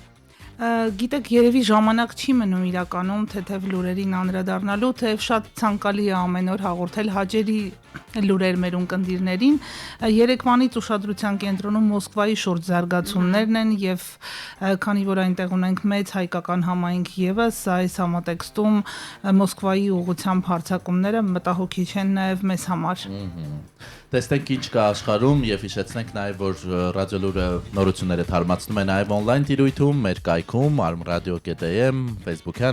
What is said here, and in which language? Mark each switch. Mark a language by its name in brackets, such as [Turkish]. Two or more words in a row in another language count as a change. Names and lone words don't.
[Armenian] Գիտեք, երևի ժամանակ չի մնում իրականում թեթև լուրերին անդրադառնալու, թեև շատ ցանկալի է ամեն օր հաղորդել հաջերի լուրեր մեր ունկնդիրներին։ Երեկվանից ուշադրության կենտրոնում Մոսկվայի շուրջ զարգացումներն են եւ քանի որ այնտեղ ունենք մեծ հայկական համայնք եւս, այս համատեքստում Մոսկվայի ուղղությամբ հարձակումները մտահոգիչ են նաեւ մեզ համար։ Տեսնենք ինչ կա աշխարհում եւ հիշեցնենք նաեւ որ ռադիոլուրը նորությունները թարմացնում է նաեւ on-line տիրույթում, մեր կայքում almradio.am, Facebook-յան